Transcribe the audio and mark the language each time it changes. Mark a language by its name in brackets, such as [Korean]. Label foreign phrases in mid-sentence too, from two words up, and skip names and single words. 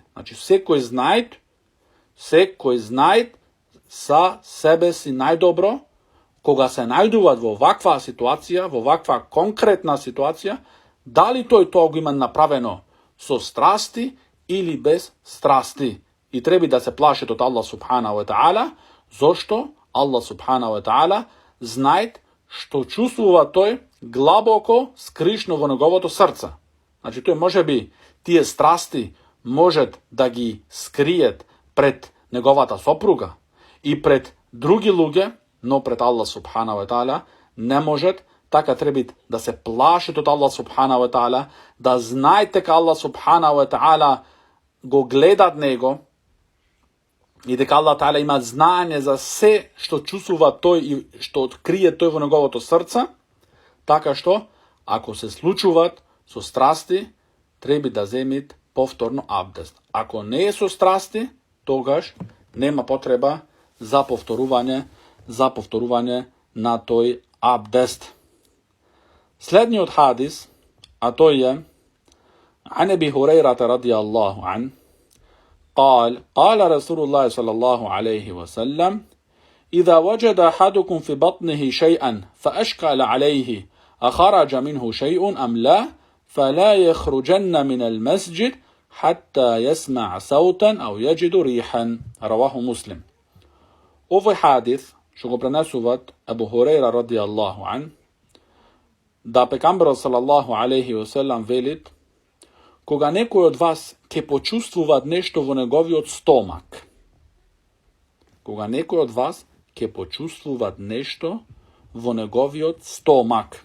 [Macedonian] Значи, секој знае за себе си најдобро, кога се најдуваат во ваква ситуација, во ваква конкретна ситуација, дали тој тоа го има направено со страсти или без страсти. И треба да се плашат од Аллах [Arabic] سبحانه وتعالى, [Macedonian] зошто Аллах [Arabic] سبحانه وتعالى [Macedonian] знае што чувствува тој глабоко скришно во неговото срце. Значи, тој може би тие страсти можат да ги скриет пред неговата сопруга и пред други луѓе, но пред Аллах [Arabic] سبحانه وتعالى [Macedonian] не можат. Така треба да се плашат од Аллах [Arabic] سبحانه وتعالى, [Macedonian] да знаете дека Аллах [Arabic] سبحانه وتعالى [Macedonian] го гледат него и дека [Arabic] الله تعالى [Macedonian] има знаење за се што чувствува тој и што открие тој во неговото срце, така што ако се случуваат со страсти, треба да земит повторно абдест. Ако не е со страсти, тогаш нема потреба за повторување на тој абдест. Следниот хадис, а тој е [Arabic] عن أبي هريرة رضي الله عنه قال رسول الله صلى الله عليه وسلم إذا وجد أحدكم في بطنه شيئا فأشكل عليه أخرج منه شيء أم لا فلا يخرجن من المسجد حتى يسمع صوتا أو يجد ريحا. رواه مسلم. [Macedonian] Овој хадис што го пренесуваат Абу Хурейра [Arabic] رضي الله عن, [Macedonian] да пекамберот [Arabic] صلى الله عليه وسلم [Macedonian] велит, кога некој од вас ќе почувствува нешто во неговиот стомак. Кога некој од вас ќе почувствува нешто во неговиот стомак.